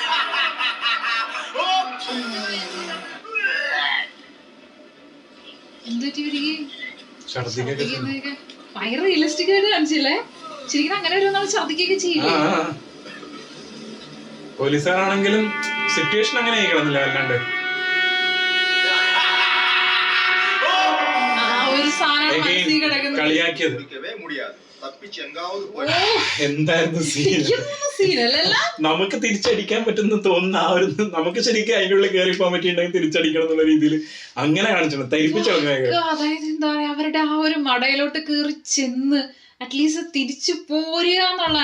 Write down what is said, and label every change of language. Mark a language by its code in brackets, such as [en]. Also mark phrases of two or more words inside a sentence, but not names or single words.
[ml] ഭയങ്കര റിയലിസ്റ്റിക് ആയിട്ട് കാണിച്ചില്ലേ? ശരിക്കും അങ്ങനെ ഒരു ഛർദിക്കൊക്കെ ചെയ്യില്ലേ? പോലീസുകാരാണെങ്കിലും സിറ്റുവേഷൻ അങ്ങനെ ആയിക്കണമെന്നില്ല വല്ലാണ്ട്. ആ ഒരു സാധനം മനസ്സിൽ കിടക്കുന്നത്. കളിയാക്കിയത് [ta] பிடிக்கவே முடியாது தப்பிச்சு எங்காவது போய் [ml] എന്തായിരുന്നു സീൻ? സീനല്ല നമുക്ക് തിരിച്ചടിക്കാൻ പറ്റുന്ന തോന്നുന്ന ആ ഒരു, നമുക്ക് ശരിക്കും അതിൻ്റെ ഉള്ളിൽ കയറി പോകാൻ പറ്റിയിട്ടുണ്ടെങ്കിൽ തിരിച്ചടിക്കണം എന്നുള്ള രീതിയിൽ അങ്ങനെ കാണിച്ചിട്ടുണ്ട്, തരിപ്പിച്ചു. അതായത് എന്താ പറയാ, അവരുടെ ആ ഒരു മടയിലോട്ട് കയറി ചെന്ന് അറ്റ്ലീസ്റ്റ് തിരിച്ചു പോരുക എന്നുള്ളതാണ്.